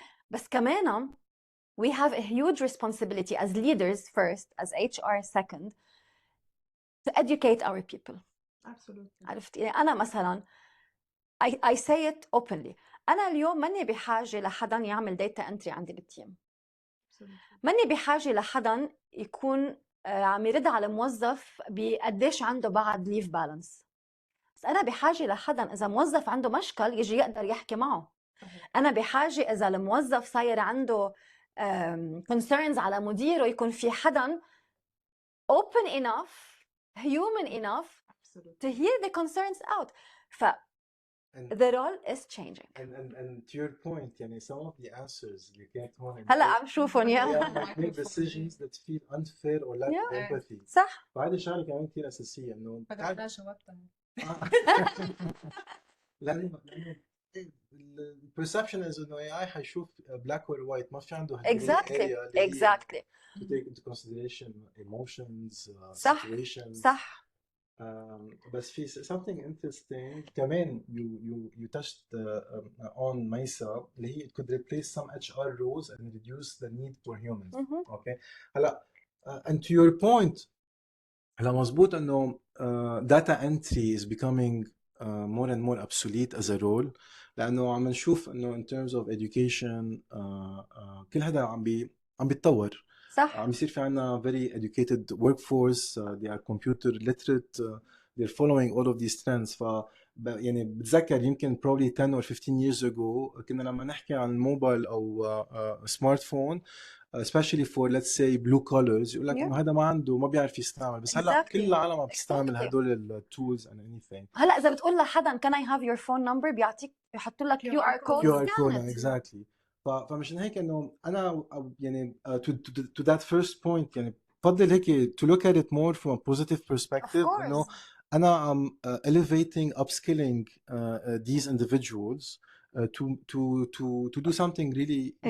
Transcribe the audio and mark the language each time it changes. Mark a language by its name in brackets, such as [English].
[Arabic] بس كمان [English] we have a huge responsibility as leaders first, as HR second, to educate our people. Absolutely. [Arabic] عرفت يعني أنا مثلا [English] I say it openly, [Arabic] أنا اليوم ماني بحاجة لحدا يعمل data entry عندي بالتيم. ماني بحاجة لحدا يكون عم يرد على موظف بقديش عنده بعد leave balance. بس أنا بحاجة لحدا إذا موظف عنده مشكل يجي يقدر يحكي معه. أنا بحاجة إذا الموظف صاير عنده concerns على مديره يكون في حدا [English] open enough, human enough to hear the concerns out. The role is changing. And to your point, يعني some of the answers [Arabic] اللي كانت هون هلا عم شوفهم [English] might make decisions that feel unfair or lack of empathy. [Arabic] صح. فهذه شغله كمان كثير اساسيه انه بدنا جاوبتها. لانه البرسبشن از انه AI حيشوف [English] black or white, [Arabic] ما في عنده [English] exactly to take into consideration emotions, situations. [Arabic] صح. [English] بس في something interesting كمان you touched on [Arabic] ميسا اللي هي [English] it could replace some HR roles and reduce the need for humans. Okay. هلا and to your point, [Arabic] هلا مزبوط انه [English] data entry is becoming more and more obsolete as a role, [Arabic] لانه عم نشوف انه [English] in terms of education [Arabic] كل هذا عم بيتطور. صح. عم يصير في عنا [English] very educated workforce, they are computer literate, they're following all of these trends. [Arabic] يعني بتذكر يمكن [English] probably 10 or 15 years ago [Arabic] كنا لما نحكي عن الموبايل أو سمارت فون [English] especially for let's say blue collars [Arabic] يقول لك إنه هذا ما بيعرف يستعمل. بس هلا كل العالم عم بتستعمل هدول التولز [English] and anything. [Arabic] هلا إذا بتقول لحدا [English] can I have your phone number [Arabic] بيعطيك يحط لك QR code. [English] exactly. [Arabic] فمشان هيك انه انا يعني [English] to that first point [Arabic] يعني بفضل هيك [English] to look at it more from a positive perspective انه أنا elevating, upskilling these individuals to do something really, you know,